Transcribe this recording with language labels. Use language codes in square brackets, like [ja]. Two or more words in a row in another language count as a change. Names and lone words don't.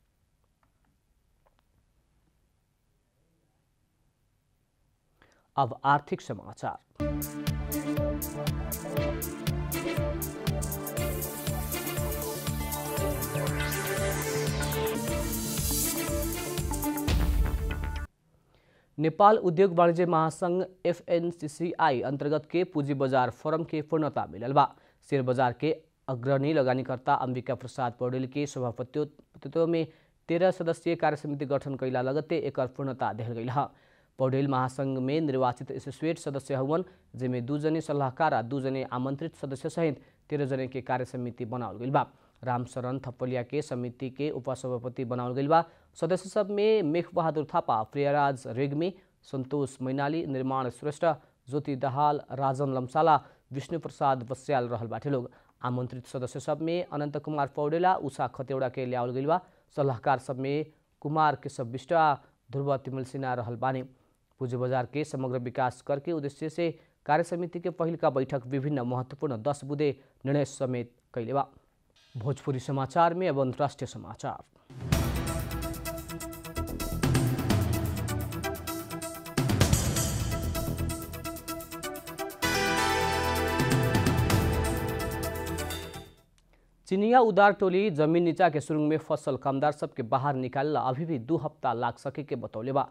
[bho] अब आर्थिक समाचार। नेपाल उद्योग वाणिज्य महासंघ FNCCI अंतर्गत के पूंजी बाजार फोरम के पूर्णता मिलल बा। शेयर बाजार के अग्रणी लगानीकर्ता अंबिका प्रसाद पौडेल के सभापतित्व में 13 सदस्यीय कार्यसमिति गठन कैला लगते एकर पूर्णता देहल गइल ह। पौडेल महासंघ में निर्वाचित एसोसिएट सदस्य हुवन, जेमे 2 जने सलाहकार आ 2 जने आमंत्रित सदस्य सहित 13 जने के कार्यसमिति बनावल गइल बा। रामशरण थपलिया के समिति के उपसभापति बनावल गइल बा। सदस्य सब में मेघ बहादुर थापा, प्रियराज रेग्मी, संतोष मैनाली, निर्माण श्रेष्ठ, ज्योति दाहाल, राजन लम्साला, विष्णु प्रसाद बस्याल रहल बाटे लोग। आमंत्रित सदस्य सब में अनंत कुमार पौडेला, उषा खतेवड़ा के ल्यावल गइल बा। सलाहकार सब में कुमार केशव विष्ट, ध्रुव तिमल सिन्हा रहल बानी। पूंजी बाजार के समग्र विकास करके उद्देश्य से कार्यसमिति के पहिल का बैठक विभिन्न महत्वपूर्ण 10 बुँदे निर्णय समेत कैले बा। भोजपुरी समाचार में अब अंतर्राष्ट्रीय समाचार। चीनिया उदार टोली जमीन नीचा के सुरुंग में फसल कामदार सबके बाहर निकालला अभी भी 2 हफ्ता लाग सके के बतौले बा।